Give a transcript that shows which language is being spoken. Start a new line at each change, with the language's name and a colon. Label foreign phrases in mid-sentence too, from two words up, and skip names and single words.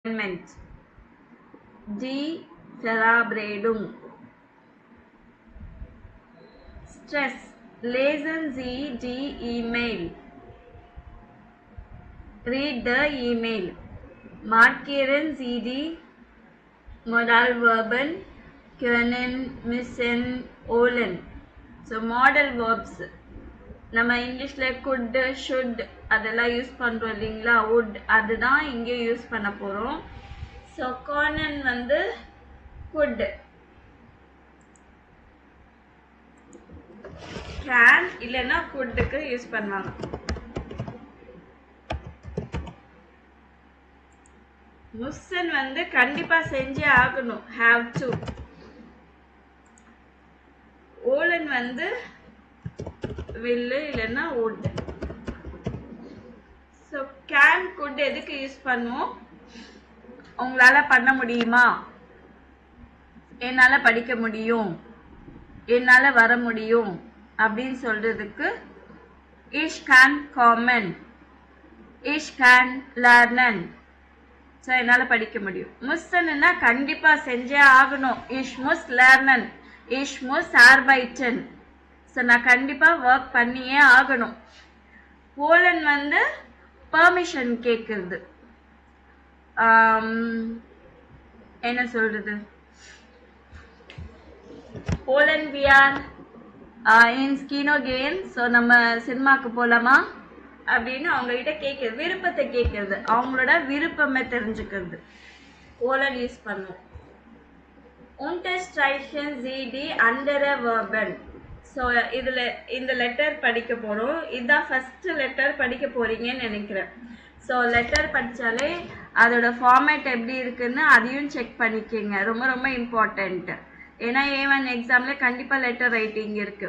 German: Die Verabredung. Stress. Lesen Sie die E-Mail.
English: Read the email.
German: Markieren Sie die Modalverben können, müssen, wollen.
English: So model verbs.
Tamil: நம்ம இங்கிலீஷில்
English: could, should
Tamil: அதெல்லாம் யூஸ் பண்ணுறோம் இல்லைங்களா, would அதுதான் இங்கே யூஸ் பண்ண போகிறோம். ஸோ können வந்து
English: could, can
Tamil: இல்லைன்னா couldக்கு யூஸ் பண்ணுவாங்க. müssen வந்து கண்டிப்பாக செஞ்சே ஆகணும்,
English: have to.
Tamil: wollen வந்து will இல்லைன்னா would.
English: so can could
Tamil: எதுக்கு யூஸ் பண்ணுவோம்? உங்களால் பண்ண முடியுமா, என்னால் படிக்க முடியும், என்னால் வர முடியும் அப்படின்னு சொல்கிறதுக்கு
German: ich kann kommen, ich kann lernen.
Tamil: ஸோ என்னால் படிக்க முடியும். முஸ்ஸன்னா கண்டிப்பாக செஞ்சே ஆகணும்,
German: ich muss lernen, ich muss arbeiten.
Tamil: ஸோ நான் கண்டிப்பாக ஒர்க் பண்ணியே ஆகணும். போலன் வந்து பர்மிஷன் கேட்குறது, என்ன சொல்கிறது,
English: போலன் we are in kino game.
Tamil: ஸோ நம்ம சினிமாவுக்கு போகலாமா அப்படின்னு அவங்ககிட்ட கேட்குறது, விருப்பத்தை கேட்குறது, அவங்களோட விருப்பமே தெரிஞ்சுக்கிறது. போலன் யூஸ் பண்ணுவோம்.
German: Unterstreichen Sie die andere Verben.
Tamil: ஸோ இதில் இந்த லெட்டர் படிக்க போகிறோம். இதுதான்
English: first letter
Tamil: படிக்க போகிறீங்கன்னு நினைக்கிறேன். ஸோ லெட்டர் படித்தாலே அதோட ஃபார்மேட் எப்படி இருக்குன்னு அதையும் செக் பண்ணிக்கோங்க, ரொம்ப ரொம்ப இம்பார்ட்டண்ட்டு. ஏன்னா A1 எக்ஸாமில் கண்டிப்பாக
English: letter writing
Tamil: இருக்குது.